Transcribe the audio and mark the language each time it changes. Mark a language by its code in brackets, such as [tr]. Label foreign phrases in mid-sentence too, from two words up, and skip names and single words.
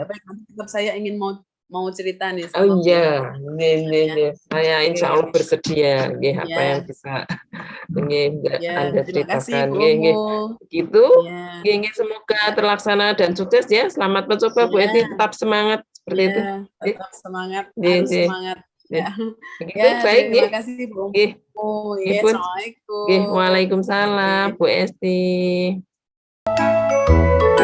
[id] tidak baik nanti tetap saya ingin mau cerita nih Oh sama Bu iya, Umu iya, iya, ya. iya. Saya insya Oke. Allah bersedia, nggih, apa yang Ya, bisa nggih, ya, Anda terima kasih ceritakan, Bu [jv] nggih, [id] Umu. [jv] nggih. [id] Gitu, Ya, [jv] nggih, nggih, [id] semoga ya, terlaksana dan sukses ya. Selamat mencoba Bu Esti, ya. tetap semangat seperti Ya, itu. [jv] Nggih, [id] tetap semangat, [jv] nggih, [id] harus [jv] nggih, [id] semangat. [jv] nggih. [id] Ya, Begitu, ya baik, terima [jv] nggih, [id] kasih Bu. [jv] nggih, nggih [id] Ya, [jv] pun. Nggih, [ar] Assalamualaikum. Waalaikumsalam, [id] Oke. Bu Esti.